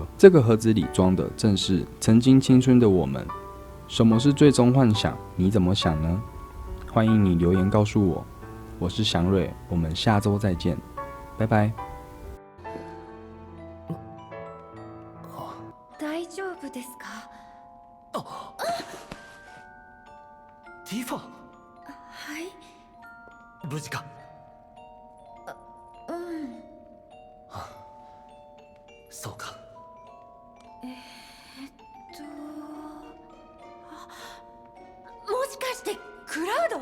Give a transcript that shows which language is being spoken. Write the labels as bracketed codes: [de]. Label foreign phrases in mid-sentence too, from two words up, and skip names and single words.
[zh] 这个盒子里装的正是曾经青春的我们。什么是最终幻想？你怎么想呢？欢迎你留言告诉我。我是祥瑞，我们下周再见，拜拜。 [ja] 大丈夫ですか？ティファ、はい。無事か？うん。そうか。もしかしてクラウド？